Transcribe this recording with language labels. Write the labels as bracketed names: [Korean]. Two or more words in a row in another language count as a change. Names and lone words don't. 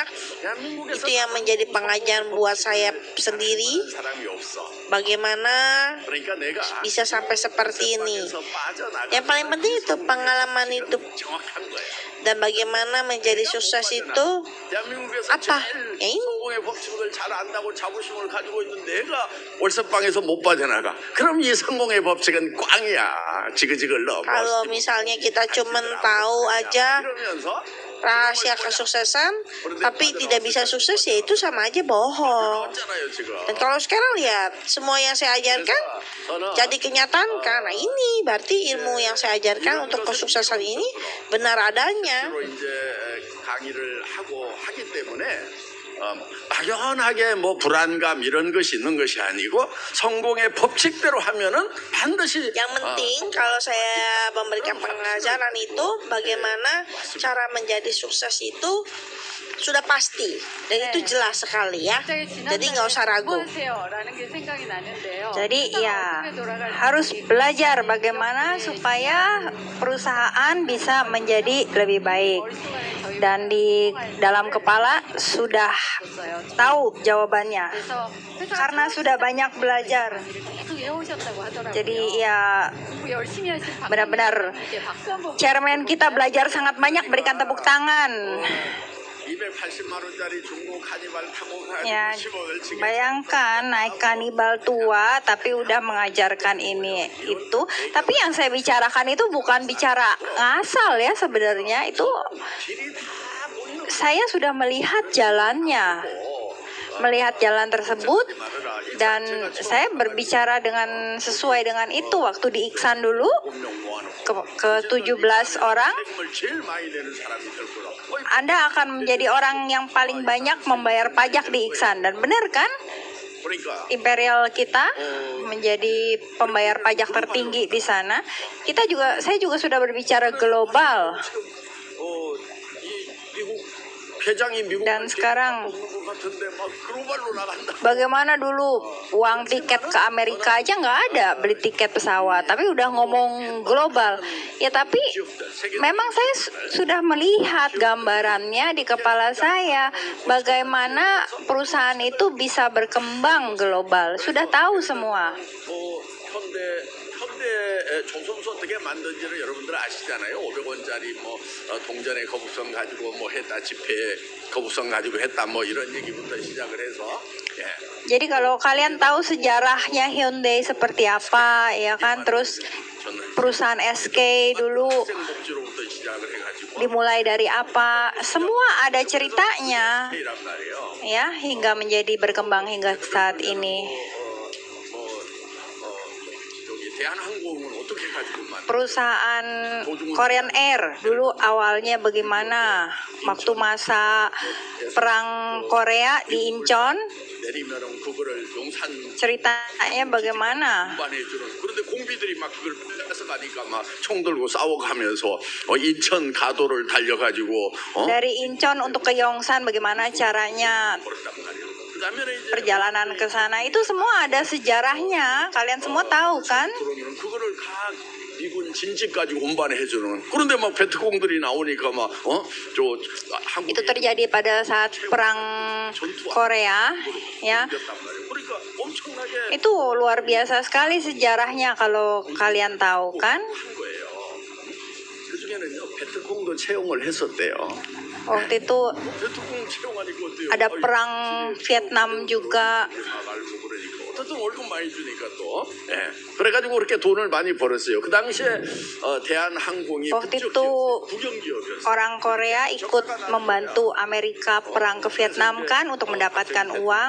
[Indonesian] Itu yang menjadi pengajaran buat saya sendiri, bagaimana bisa sampai seperti ini. Yang paling penting itu pengalaman hidup. Dan bagaimana menjadi sukses itu apa? Ya ini. [Korean] 잘 안다고 자부심을 가지고 있는 내가 월세방에서 못 빠져나가. 그럼 이 성공의 법칙은 꽝이야. 지그지글러. [Indonesian] Kalau misalnya kita cuma tahu aja rahasia kesuksesan tapi tidak bisa sukses, ya itu sama aja bohong. Dan kalau sekarang lihat semua yang saya ajarkan jadi kenyataan, karena ini berarti ilmu yang saya ajarkan untuk kesuksesan ini benar adanya. [Korean] 막연하게 뭐 불안감 이런 것이 있는 것이 아니고 성공의 법칙대로 하면은 반드시 [Indonesian] yang penting kalau saya memberikan pengajaran itu bagaimana cara menjadi sukses itu sudah pasti dan itu jelas sekali ya, jadi nggak usah ragu. Jadi ya harus belajar bagaimana supaya perusahaan bisa menjadi lebih baik. dan di dalam kepala sudah tahu jawabannya [Korean] 그래서 [Indonesian] karena sudah banyak belajar. [Korean] 계속 외우셨다고 하더라고요. [Indonesian] Jadi ya [Korean] 공부 열심히 하신 [Indonesian] benar-benar [Korean] 이제 박수 한번 [Indonesian] chairman kita belajar sangat banyak, berikan tepuk tangan. [Korean] 280만 원짜리 중고 카니발 타고 [Indonesian] Ya, [Korean] 가지고 10억을 지금 [Indonesian] bayangkan naik kanibal tua tapi udah mengajarkan ini itu. Tapi yang saya bicarakan itu bukan bicara ngasal ya sebenarnya. Itu [Korean] 길이 다 보이는 [Indonesian] saya sudah melihat jalannya. Melihat jalan tersebut dan saya berbicara dengan sesuai dengan itu waktu di Iksan dulu ke 17 orang. [Korean] 세금을 제일 많이 내는 사람이 될 거라. [Indonesian] Anda akan menjadi orang yang paling banyak membayar pajak di Iksan, dan benar kan? [Korean] 그러니까 [Indonesian] Imperial kita menjadi pembayar pajak tertinggi di sana. Saya juga sudah berbicara global. [Korean] 이 미국 회장이 미국 [Indonesian] Dan sekarang [Korean] 같은데 막 글로벌로 나간다. [Indonesian] bagaimana dulu uang tiket ke Amerika aja nggak ada, beli tiket pesawat, tapi udah ngomong global. Ya tapi memang saya sudah melihat gambarannya di kepala saya bagaimana perusahaan itu bisa berkembang global. Sudah tahu semua. [Korean] 현대 조선소 어떻게 만든지를 여러분들 아시잖아요. 500원짜리 뭐 동전의 거북선 가지고 뭐 했다, 지폐 거북선 가지고 했다, 뭐 이런 얘기부터 시작을 해서 예. [Indonesian] Jadi kalau kalian tahu sejarahnya Hyundai seperti apa, ya kan, terus perusahaan SK dulu [Korean] 학생복지로부터 시작을 해가지고 [Indonesian] dimulai dari apa, semua ada ceritanya, [Korean] 이란 말이에요. [Indonesian] ya, hingga menjadi berkembang hingga saat ini. [Korean] 여기 대한항공은 어떻게 가지고 만? [Indonesian] Perusahaan Korean Air dulu awalnya bagaimana waktu masa perang Korea di Incheon, [Korean] 내리면은 그거를 용산 [Indonesian] ceritanya bagaimana? [Korean] 반해주는 그런데 공비들이 막 그걸 뺏어 가니까 막 총 들고 싸워가면서 인천 가도를 달려가지고 [Indonesian] Dari Incheon untuk ke Yongsan bagaimana caranya [Korean] 그랬단 말이에요. 그다음에 이제 [Indonesian] perjalanan ke sana, itu semua ada sejarahnya. Kalian semua tahu kan? [Korean] 그러면 그거를 각 미군 진지까지 운반해주는 그런데 막 베트공들이 나오니까 막저 한국 [Indonesian] Itu terjadi pada saat perang Korea, ya. [Korean] 그러니까 엄청나게 [Indonesian] Itu luar biasa sekali sejarahnya kalau kalian tahu kan? [Korean] 한 거예요. 그중에는요 베트공도 채용을 했었대요. [Indonesian] Waktu itu [Korean] 베트공 채용하니까 어때요? [Indonesian] ada perang Vietnam juga. [Korean] 말고 그러니까 어쨌든 월급 많이 주니까 또 예. 그래가지고 그렇게 돈을 많이 벌었어요. 그 당시에 대한항공이 [Indonesian] Waktu itu [Korean] 국영기업이었어요. [Indonesian] orang Korea ikut membantu Amerika perang ke Vietnam kan untuk mendapatkan uang.